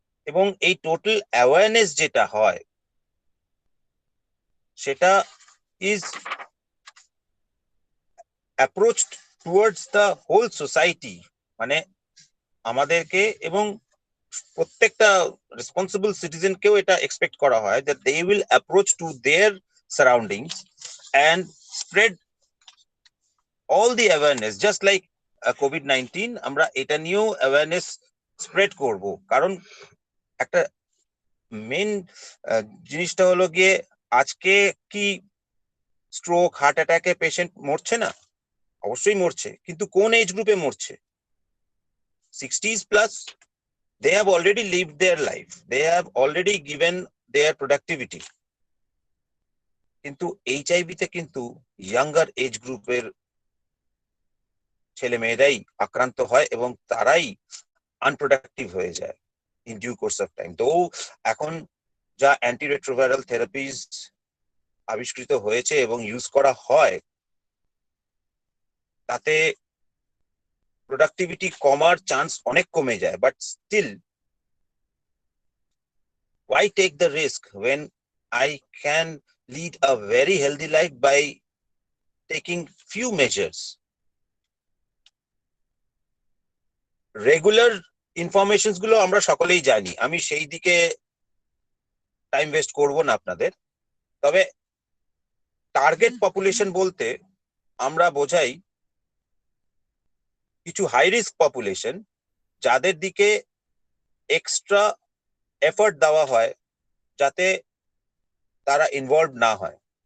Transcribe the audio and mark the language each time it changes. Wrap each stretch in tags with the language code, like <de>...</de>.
<bn>এবং এই total awareness যেটা হয় সেটা is approached towards the whole society, মানে আমাদেরকে এবং প্রত্যেকটা রেসপন্সিবল সিটিজেনকেও এটা এক্সপেক্ট করা হয়</bn> <en>that they will approach to their surroundings and spread all the awareness, just like COVID-19</en> <bn>আমরা এটা নিয়েও অ্যাওয়ারনেস স্প্রেড করব। কারণ একটা মেন জিনিসটা হলো গিয়ে, আজকে কি স্ট্রোক হার্ট অ্যাটাকে পেশেন্ট মরছে না? অবশ্যই মরছে, কিন্তু কোন এজ গ্রুপে মরছে? 60s plus.</bn> <en>They have already lived their life, they have already given their productivity.</en> <bn>কিন্তু HIV তে কিন্তু ইয়াঙ্গার এজ গ্রুপের ছেলে মেয়েরাই আক্রান্ত হয় এবং তারাই আনপ্রোডাক্টিভ হয়ে যায় in due course of time. তো এখন যা অ্যান্টি রেট্রোভাইরাল থেরাপিজ আবিষ্কৃত হয়েছে এবং ইউজ করা হয়, তাতে প্রোডাক্টিভিটি কমার চান্স অনেক কমে যায়।</bn> <en>But still, why take the risk when I can lead a very healthy life by taking few measures?</en> <bn>Regular informations গুলো আমরা সকলেই জানি, আমি সেই দিকে টাইম ওয়েস্ট করব না আপনাদের। তবে টার্গেট পপুলেশন বলতে আমরা বোঝাই কিছু হাই রিস্ক পপুলেশন, যাদের দিকে এক্সট্রা এফর্ট দেওয়া হয় যাতে তারা ইনভলভ না হয়।</bn>